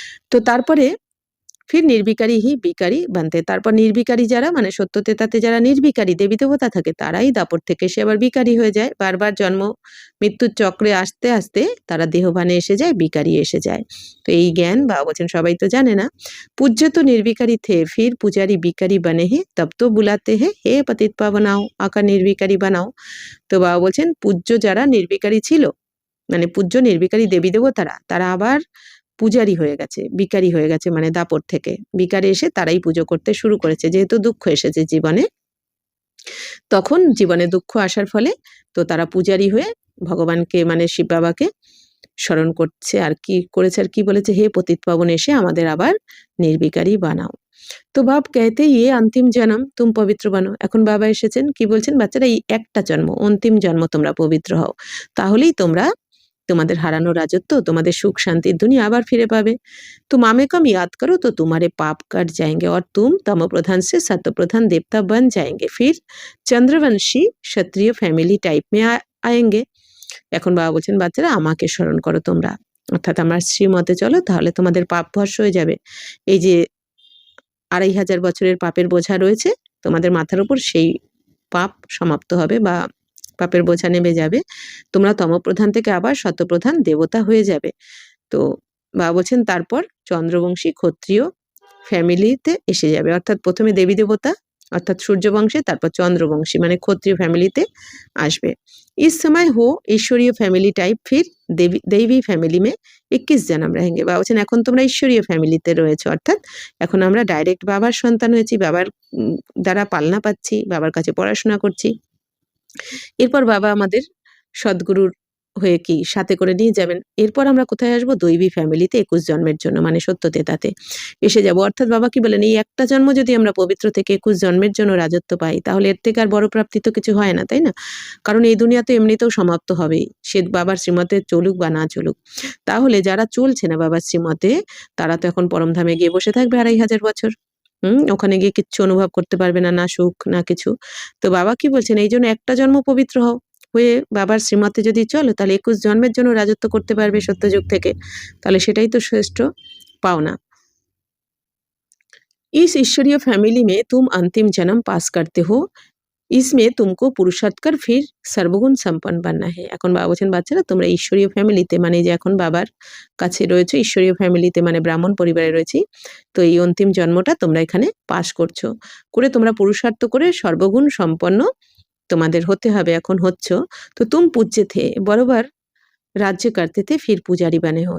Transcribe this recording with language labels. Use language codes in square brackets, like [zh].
[bn] তো তারপরে [hi] ফির নির্বিকারী হি বিকারী বানতে, [bn] তারপর নির্বিকারী যারা, মানে সত্যতে তাতে যারা নির্বিকারী দেবী দেবতা থাকে, তারাই দাপর থেকে সে আবার বিকারী হয়ে যায়। বারবার জন্ম মৃত্যুর চক্রে আসতে আসতে তারা দেহভানে এসে যায়, বিকারী এসে যায়। তো এই জ্ঞান বাবা বলছেন সবাই তো জানে না। [hi] पूज्य तो निर्विकारी थे, फिर पुजारी বিকারী बने हैं, तब तो बुलाते हैं हे पतित पावनाओ, आका निर्विकारी बनाओ। [bn] তো বাবা বলছেন, পূজ্য যারা নির্বিকারী ছিল, মানে পূজ্য নির্বিকারী দেবী দেবতারা, তারা আবার পূজারী হয়ে গেছে, বিকারী হয়ে গেছে, মানে দাপর থেকে বিকারে এসে তারাই পুজো করতে শুরু করেছে। যেহেতু দুঃখ এসেছে জীবনে, তখন জীবনে দুঃখ আসার ফলে তো তারা পূজারী হয়ে ভগবানকে, মানে শিব বাবাকে স্মরণ করছে। আর কি করেছে, আর কি বলেছে, হে পতিত পাবন এসে আমাদের আবার নির্বিকারী বানাও। [hi] তো বাপ कहते ये अंतिम जन्म तुम पवित्र बनो। [bn] এখন বাবা এসেছেন কি বলছেন, বাচ্চারা এই একটা জন্ম, অন্তিম জন্ম তোমরা পবিত্র হও, তাহলেই তোমরা তোমাদের হারানো রাজত্ব, তোমাদের সুখ শান্তির দুনিয়া আবার ফিরে পাবে। [hi] तुम आमे कम याद करो तो तुम्हारे पाप कट जाएंगे और तुम तमो प्रधान से सत्व प्रधान देवता बन जाएंगे, फिर চন্দ্রবংশী ক্ষত্রিয় ফ্যামিলি টাইপ মে আয়েঙ্গে। [bn] এখন বাবা বলছেন বাচ্চারা আমাকে স্মরণ করো তোমরা, অর্থাৎ আমার শ্রীমতে চলো, তাহলে তোমাদের পাপ ভস্য হয়ে যাবে। এই যে 2500 বছরের পাপের বোঝা রয়েছে তোমাদের মাথার উপর, সেই পাপ সমাপ্ত হবে বা পাপের বোঝা নেমে যাবে। তোমরা তমপ্রধান থেকে আবার সত্যপ্রধান দেবতা হয়ে যাবে। তো বাবা বলছেন তারপর চন্দ্রবংশী ক্ষত্রিয় ফ্যামিলিতে এসে যাবে, অর্থাৎ প্রথমে দেবী দেবতা অর্থাৎ সূর্যবংশে, তারপর চন্দ্রবংশী মানে ক্ষত্রিয় ফ্যামিলিতে আসবে। [hi] इस समय हो ईश्वरीय फैमिली टाइप, फिर दैवी फैमिली में 21 जन्म रहेंगे। [bn] বাবা বলছেন এখন তোমরা ঈশ্বরীয় ফ্যামিলিতে রয়েছে, অর্থাৎ এখন আমরা ডাইরেক্ট বাবার সন্তান হয়েছি, বাবার দ্বারা পালনা পাচ্ছি, বাবার কাছে পড়াশোনা করছি। এরপর বাবা আমাদের সদ্গুরুর হয়ে কি সাথে করে নিয়ে যাবেন। এরপর আমরা কোথায় আসবো, দৈবী ফ্যামিলিতে 21 জন্মের জন্য, মানে সত্যতেতাতে এসে যাব। অর্থাৎ বাবা কি বলেন, এই একটা জন্ম যদি আমরা পবিত্র থেকে 21 জন্মের জন্য রাজত্ব পাই, তাহলে এর থেকে আর বড় প্রাপ্তি তো কিছু হয় না, তাই না? কারণ এই দুনিয়া তো এমনিতেও সমাপ্ত হবেই, সে বাবার শ্রীমতে চলুক বা না চলুক। তাহলে যারা চলছে না বাবার শ্রীমতে, তারা তো এখন পরমধামে গিয়ে বসে থাকবে 2500 বছর। ওখানে গিয়ে কিচ্ছু অনুভব করতে পারবে না, না সুখ না কিছু। তো বাবা কি বলছেন, এই জন্য একটা জন্ম পবিত্র হও, হয়ে বাবার শ্রীমতে যদি চলো, তাহলে 21 জন্মের জন্য রাজত্ব করতে পারবে সত্যযুগ থেকে, তাহলে সেটাই তো শ্রেষ্ঠ পাওনা। [hi] इस ईश्वरीय फैमिली में तुम अंतिम जन्म पास करते हो, इसमें तुमको पुरुषार्थ कर फिर সর্বগুণ সম্পন্ন बनना है। [bn] এখন বাবা বলছেন বাচ্চারা তোমরা ঈশ্বরীয় ফ্যামিলিতে, মানে যে এখন বাবার কাছে রয়েছে ঈশ্বরীয় ফ্যামিলিতে, মানে ব্রাহ্মণ পরিবারে রয়েছি, তো এই অন্তিম জন্মটা তোমরা এখানে পাস করছো, করে তোমরা পুরুষার্থ করে সর্বগুণ সম্পন্ন তোমাদের হতে হবে, এখন হচ্ছ। [hi] তো তুম পূজ্যে থে বরাবর রাজ্য করতে থে, ফির পূজারি বানে হো।